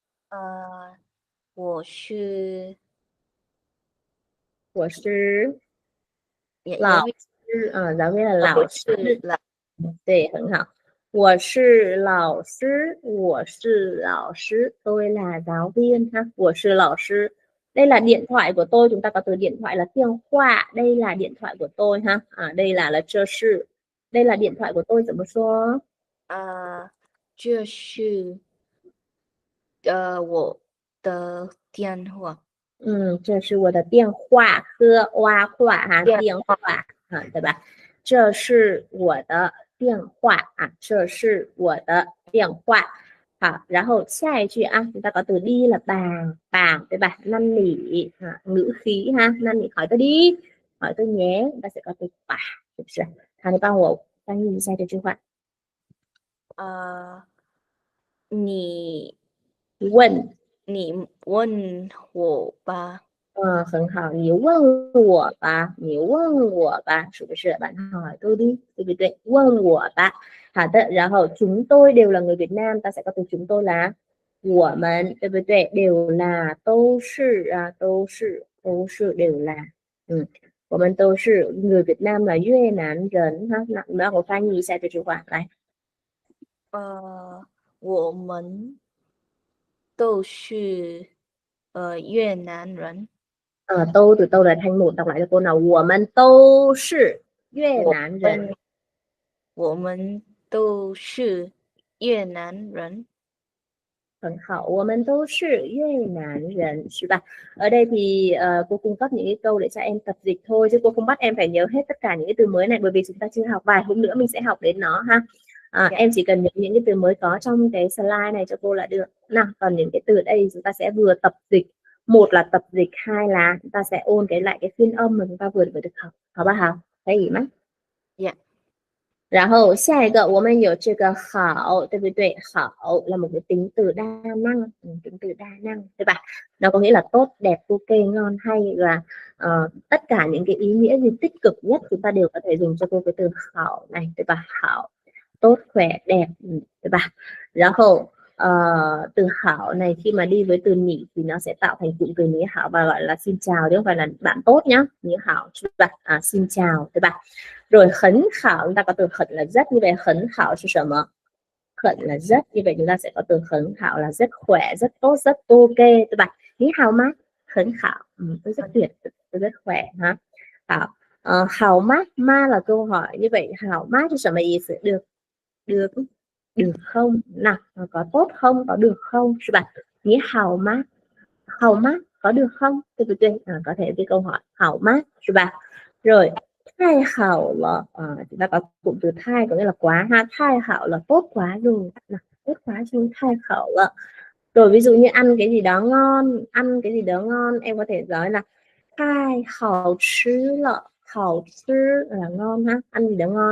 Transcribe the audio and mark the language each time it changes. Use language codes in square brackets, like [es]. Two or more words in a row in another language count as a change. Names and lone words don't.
[zh] 我是老师 [vi] giáo viên là [zh] 老师 对, 很好. 我是老师 [vi] tôi là giáo viên ha. [zh] 我是老师 [vi] đây là điện thoại của tôi, chúng ta có từ điện thoại là 电话, đây là điện thoại của tôi ha. Đây là 这是 đây là điện thoại của tôi [zh] 怎么说? 这是我的电话. 这是我的电话 和 hoa 话 ha, 电话 对吧? 这是我的电话这是我的电话. 好，然后下一句 [vi] chúng ta có từ đi là bàn, [zh] 对吧? [vi] Năn nỉ ngữ khí ha, năn nỉ hỏi tôi đi, hỏi tôi nhé, chúng ta sẽ có từ bà, [zh] 是不是? 好，你帮我翻译一下这句话。你问问我吧。很好，你问我吧，你问我吧，是不是？ [vi] Bạn hỏi tôi đi, [zh] 对不对？问我吧。好的，然后 [vi] chúng tôi đều là người Việt Nam, ta sẽ có từ chúng tôi là [zh] 我们，对不对？ [vi] đều là [zh] 都是啊，都是 [vi] đều là. [zh] 我们都是 [vi] người Việt Nam là [zh] 越南人哈。那我翻译一下这句话来。我们都是越南人。 [vi] 都 từ đâu là thành một, đọc lại cho cô nào. [zh] 我们都是越南人。我们都是越南人。很好，我们都是越南人, 是吧? [vi] Ở đây thì cô cung cấp những cái câu để cho em tập dịch thôi, chứ cô không bắt em phải nhớ hết tất cả những cái từ mới này, bởi vì chúng ta chưa học, vài hôm nữa mình sẽ học đến nó ha. Em chỉ cần nhớ những cái từ mới có trong cái slide này cho cô là được. Nào, còn những cái từ ở đây chúng ta sẽ vừa tập dịch, một là tập dịch, hai là chúng ta sẽ ôn lại cái phiên âm mà chúng ta vừa được học, [zh] 好不好? [vi] Thấy gì mắt? [zh] 然后下一个我们有这个好，对不对？ [vi] 好 là một cái tính từ đa năng, tính từ đa năng, [zh] 对吧? [vi] Nó có nghĩa là tốt, đẹp, ok, ngon, hay, là tất cả những cái ý nghĩa gì tích cực nhất chúng ta đều có thể dùng cho cô cái từ hảo này, [zh] 对吧? [vi] Hảo, tốt, khỏe, đẹp, [zh] 对吧? [vi] 然后 từ hảo này khi mà đi với từ nhỉ thì nó sẽ tạo thành cụm từ nhỉ hảo và gọi là xin chào, chứ không phải là bạn tốt nhá. [zh] 你好, [vi] xin chào, [zh] 对吧? [vi] Rồi [zh] 很好, [vi] chúng ta có từ khẩn là rất, như vậy khẩn khảo là 什么? Khẩn là rất, như vậy chúng ta sẽ có từ [zh] 很好 [vi] là rất khỏe, rất tốt, rất ok, [zh] 对吧? 你好吗, 很好, [vi] tôi rất tuyệt, tôi rất khỏe ha. Hảo, [zh] 好吗, [vi] ma là câu hỏi, như vậy [zh] 好吗 [vi] là [zh] 什么意思? [vi] Được không? Nào, có tốt không? Có được không? [zh] 是吧? 你好吗, [vi] có được không? Tôi có thể cái câu hỏi [zh] 好吗, 是吧? Rồi太好了, [vi] chúng ta có cụm từ thai có nghĩa là quá ha. [zh] 太好 [vi] là tốt quá rồi, tốt quá rồi, [zh] 太好了. [vi] Rồi ví dụ như ăn cái gì đó ngon, em có thể nói là [zh] 太好吃了, 好吃 [vi] là ngon ha, ăn gì đó ngon.